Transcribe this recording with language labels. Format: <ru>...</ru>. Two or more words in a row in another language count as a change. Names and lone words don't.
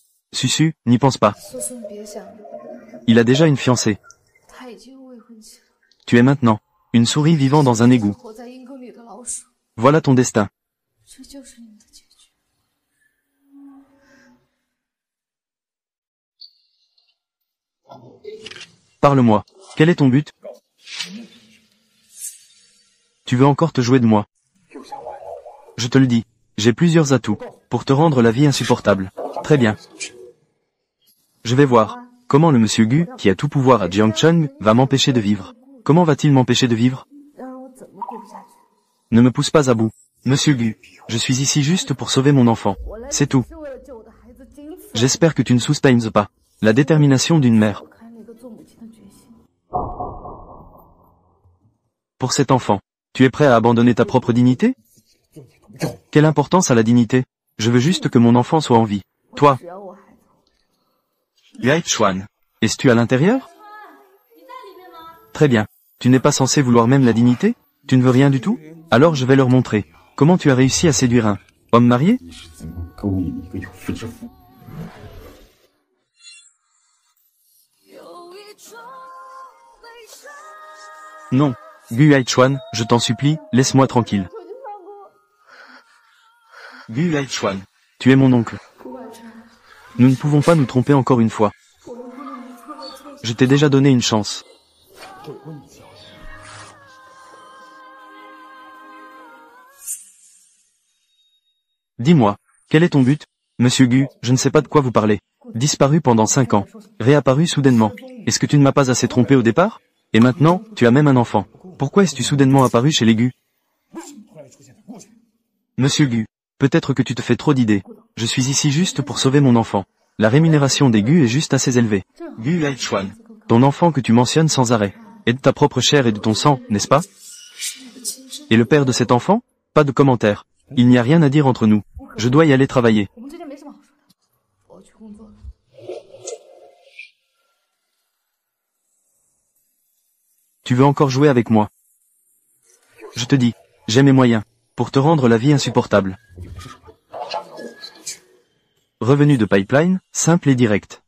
<fr>Susu, n'y pense pas.</fr> <zh>苏苏，你别想了，</zh> <fr>Il a déjà une fiancée.</fr> <zh>他已经有未婚妻了，</zh> <fr>Tu es maintenant une souris vivant dans un égout.</fr> <zh>活在阴沟里的老鼠，</zh> <fr>Voilà ton destin.</fr> <zh>这就是你们的结局。</zh> <fr>Parle-moi. Quel est ton but? Tu veux encore te jouer de moi? Je te le dis. J'ai plusieurs atouts pour te rendre la vie insupportable. Très bien. Je vais voir. Comment le monsieur Gu, qui a tout pouvoir à Jiangcheng, va m'empêcher de vivre? Comment va-t-il m'empêcher de vivre?</fr> <zh>要让我怎么过不下去？</zh> <fr>Ne me pousse pas à bout. Monsieur Gu, je suis ici juste pour sauver mon enfant.</fr> <zh>我来</zh> <fr>C'est tout.</fr> <zh>是为了救我的孩子，仅此。</zh> <fr>J'espère que tu ne sous-estimes pas la détermination d'une mère.</fr> <zh>我看那个做母亲的决心。</zh> <fr>Pour cet enfant, tu es prêt à abandonner ta propre dignité? Quelle importance a la dignité? Je veux juste que mon enfant soit en vie. Toi,</fr> <zh>只要我孩子，</zh> <fr>Yai Chuan, es-tu à l'intérieur? Très bien. Tu n'es pas censé vouloir même la dignité? Tu ne veux rien du tout? Alors je vais leur montrer. Comment tu as réussi à séduire un homme marié?</fr> <zh>勾引一个有妇之夫。</zh> <fr>Non. Gu Yai Chuan, je t'en supplie, laisse-moi tranquille.</fr> <zh>求你放过我。</zh> <fr>Gu Yai Chuan, tu es mon oncle.</fr> <zh>顾万川，</zh> <fr>Nous ne pouvons pas nous tromper encore une fois.</fr> <zh>我们不能一错再错。</zh> <fr>Je t'ai déjà donné une chance. Dis-moi, quel est ton but? Monsieur Gu, je ne sais pas de quoi vous parlez. Disparu pendant 5 ans. Réapparu soudainement. Est-ce que tu ne m'as pas assez trompé au départ? Et maintenant, tu as même un enfant. Pourquoi es-tu soudainement apparu chez les Gu? Monsieur Gu, peut-être que tu te fais trop d'idées. Je suis ici juste pour sauver mon enfant. La rémunération des Gu est juste assez élevée. Gu Laichuan, ton enfant que tu mentionnes sans arrêt, est de ta propre chair et de ton sang, n'est-ce pas? Et le père de cet enfant? Pas de commentaire. Il n'y a rien à dire entre nous. Je dois y aller travailler.</fr> <zh>我们之间没什么好说的，我要去工作了。</zh> <fr>Tu veux encore jouer avec moi? Je te dis, j'ai mes moyens, pour te rendre la vie insupportable. Revenu de pipeline, simple et direct.</fr>